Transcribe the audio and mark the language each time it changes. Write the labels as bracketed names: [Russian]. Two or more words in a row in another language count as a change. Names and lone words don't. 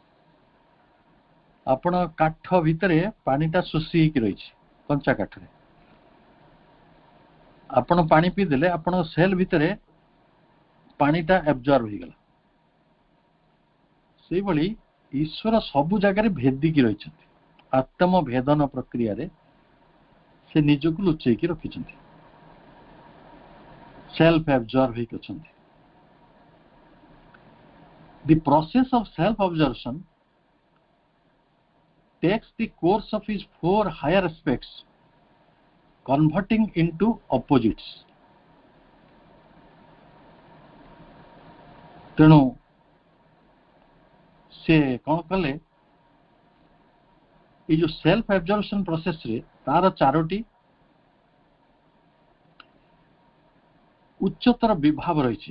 [Odia] ଆପଣ କାଠ ଭିତରେ ପାଣିଟା ଶୋଷି ହେଇକି ରହିଛି, କଞ୍ଚା କାଠରେ ଆପଣ ପାଣି ପିଇଦେଲେ ଆପଣଙ୍କ ସେଲ୍ ଭିତରେ ପାଣିଟା ଆବଜର୍ଭ ହେଇଗଲା। ସେଇଭଳି ଈଶ୍ୱର ସବୁ ଜାଗାରେ ଭେଦିକି ରହିଛନ୍ତି। ଆତ୍ମ ଭେଦନ ପ୍ରକ୍ରିୟାରେ ସେ ନିଜକୁ ଲୁଚେଇକି ରଖିଛନ୍ତି, [English] self absorb [Odia] ହେଇକି ଅଛନ୍ତି। [English] The process of self-absorption takes the course of his four higher aspects, converting into opposites. [Odia] ତେଣୁ ସେ କ'ଣ କଲେ? ଏଇ ଯୋଉ [English] self absorption processରେ [Odia] ତାର ଚାରୋଟି ଉଚ୍ଚତର ବିଭାବ ରହିଛି।